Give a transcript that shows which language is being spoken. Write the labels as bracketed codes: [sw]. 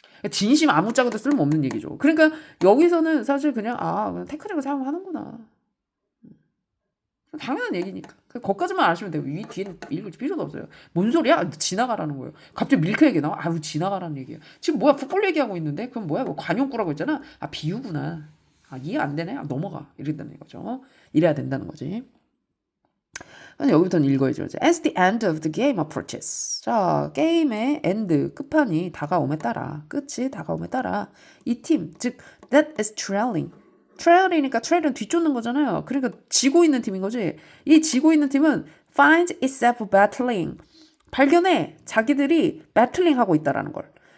[ko] 진심 아무짝에도 쓸모없는 얘기죠. 그러니까 여기서는 사실 그냥 테크닉을 사용하는구나. 당연한 얘기니까. 거기까지만 아시면 돼요. 위 뒤에는 읽을 필요도 없어요. 뭔 소리야? 지나가라는 거예요. 갑자기 밀크 얘기 나와? 아유 지나가라는 얘기야. 지금 뭐야 풋볼 얘기하고 있는데 그럼 뭐야 뭐 관용구라고 했잖아. 아 비유구나. 아 이해 안 되네. 아, 넘어가 이랬다는 거죠. 이래야 된다는 거지. 여기부터는 읽어야죠. [en] As the end of the game approaches. [ko] 자, 게임의 end, 끝판이 다가옴에 따라, 끝이 다가옴에 따라 이 팀, 즉 [en] that is trailing. [ko] trail이니까 trail은 뒤쫓는 거잖아요. 그러니까 지고 있는 팀인 거지. 이 지고 있는 팀은 [en] finds itself battling. [ko] 발견해 자기들이 battling 하고 있다라는 걸.